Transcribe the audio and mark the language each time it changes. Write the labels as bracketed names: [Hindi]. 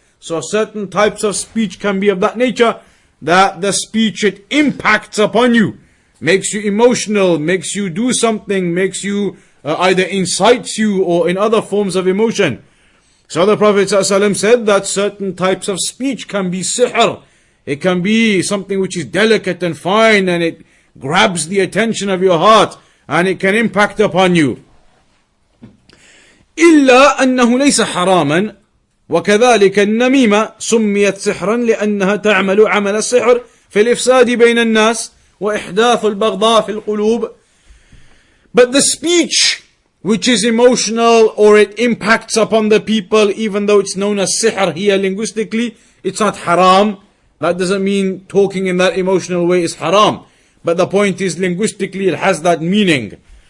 [English] So certain types of speech can be of that nature, that the speech, it impacts upon you, makes you emotional, makes you do something, makes you either incites you or in other forms of emotion. So the Prophet ﷺ said that certain types of speech can be sihr. It can be something which is delicate and fine, and it grabs the attention of your heart, and it can impact upon you. [Arabic] إلا أنه ليس حراما وكذلك النميمة سميت سحرا لأنها تعمل عمل السحر في الإفساد بين الناس وإحداث البغضاء في القلوب. [English] But the speech which is emotional or it impacts upon the people, even though it's known as sihr here linguistically, it's not haram. That doesn't mean talking in that emotional way is haram. But the point is, linguistically, it has that meaning.